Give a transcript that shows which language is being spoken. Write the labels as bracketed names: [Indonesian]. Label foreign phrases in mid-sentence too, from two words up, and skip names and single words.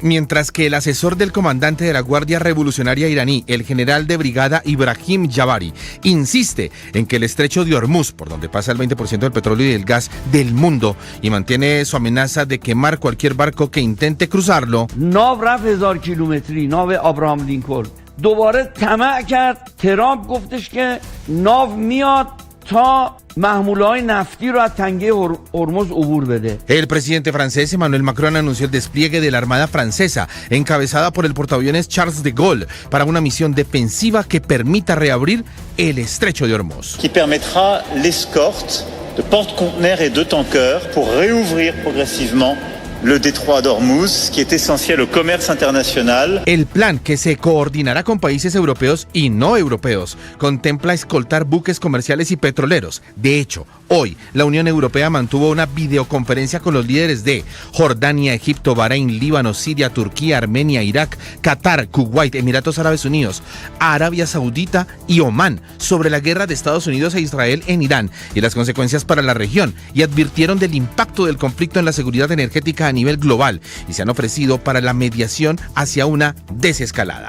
[Spanish] Mientras que el asesor del comandante de la Guardia Revolucionaria iraní, el general de brigada Ibrahim Javari, insiste en que el estrecho de Hormuz, por donde pasa el 20% del petróleo y del gas del mundo, y mantiene su amenaza de quemar cualquier barco que intente cruzarlo. [Persian] ناو رفت ۱۰۰۰ کیلومتری، ناو آبراهام لینکلن. دوباره طمع کرد. ترامپ گفتش که ناو میاد تا محموله‌های نفتی رو از تنگه هرمز عبور بده. [Spanish] El presidente francés Emmanuel Macron anunció el despliegue de la Armada francesa, encabezada por el portaaviones Charles de Gaulle, para una misión defensiva que permita reabrir el estrecho de Hormuz. [French] Qui permettra l'escorte de porte-conteneurs et de tankers pour réouvrir progressivement le détroit d'Hormuz, qui est essentiel au commerce international. [Spanish] El plan, que se coordinará con países europeos y no europeos, contempla escoltar buques comerciales y petroleros. De hecho, hoy la Unión Europea mantuvo una videoconferencia con los líderes de Jordania, Egipto, Bahrein, Líbano, Siria, Turquía, Armenia, Irak, Qatar, Kuwait, Emiratos Árabes Unidos, Arabia Saudita y Omán sobre la guerra de Estados Unidos e Israel en Irán y las consecuencias para la región, y advirtieron del impacto del conflicto en la seguridad energética a nivel global y se han ofrecido para la mediación hacia una desescalada.